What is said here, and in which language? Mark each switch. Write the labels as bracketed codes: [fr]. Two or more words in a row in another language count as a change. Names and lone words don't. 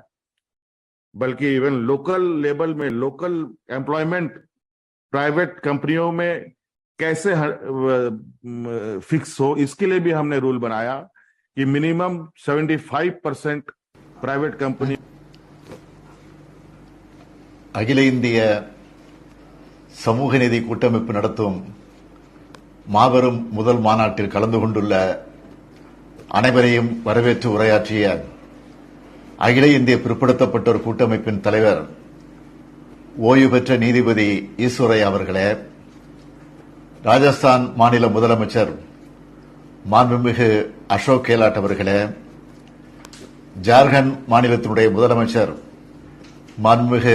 [hi] बल्कि [en] even local level [hi] में [en] local employment private [hi] कंपनियों में कैसे फिक्स हो, इसके लिए भी हमने रूल बनाया कि [en] minimum 75% private company. [ta] அகில இந்திய சமூக நீதி கூட்டமைப்பு நடத்தும் மாபெரும் முதல் மாநாட்டில் கலந்து கொண்டுள்ள அனைவரையும் வரவேற்று உரையாற்றிய அகில இந்திய பிற்படுத்தப்பட்டோர் கூட்டமைப்பின் தலைவர் ஓய்வு பெற்ற நீதிபதி ஈஸ்வரையா அவர்களே, ராஜஸ்தான் மாநில முதலமைச்சர் மாண்புமிகு அசோக் கெலாட் அவர்களே, ஜார்க்கண்ட் மாநிலத்தினுடைய முதலமைச்சர் மாண்புமிகு